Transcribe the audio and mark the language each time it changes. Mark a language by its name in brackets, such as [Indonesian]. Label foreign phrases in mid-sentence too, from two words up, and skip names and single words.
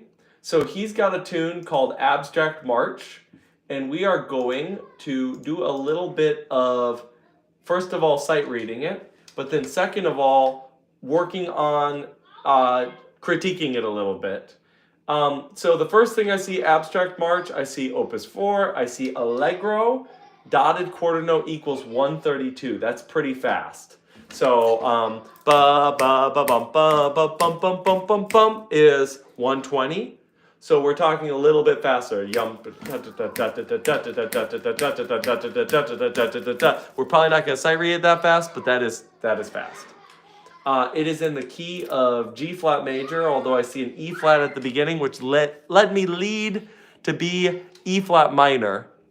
[English] So he's got a tune called Abstract March, and we are going to do a little bit of, first of all, sight reading it, but then second of all, working on critiquing it a little bit. So the first thing I see, Abstract March, I see Opus 4, I see Allegro, dotted quarter note equals 132. That's pretty fast. So ba ba ba bum ba ba bum bum bum bum bum is 120. So we're talking a little bit faster. We're probably not going to sight read it that fast, but that is fast. It is in the key of G flat major, although I see an E flat at the beginning, which let me lead to be E flat minor.